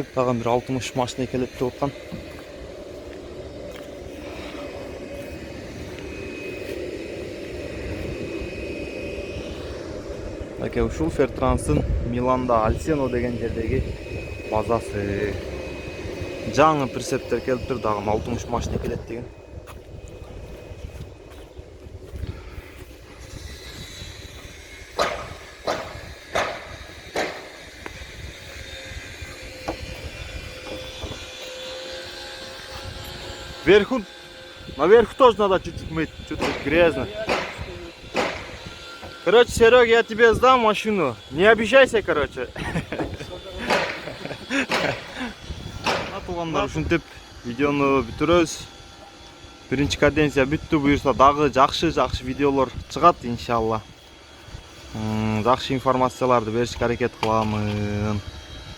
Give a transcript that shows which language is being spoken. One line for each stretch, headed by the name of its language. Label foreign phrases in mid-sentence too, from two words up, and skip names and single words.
Kyrgyz: Тагын бир 60 машина келет деп аткан. Аке, ушул Фертранстын Миланда Альсено деген жердеги базасы. Жаңы прицептер келиптир, дагы 60 машина келет деген.
Russian: Вверху, наверху тоже надо чуть-чуть мыть, чуть-чуть грязно. Короче, Серега, я тебе сдам машину. Не обижайся, короче.
Kyrgyz: Туугандар, ушинтип видеону бүтүрөбүз. Биринчи каденция бүттү, буюрса дагы жакшы видеолор чыгат иншалла. Жакшы информацияларды беришке аракет кыламын.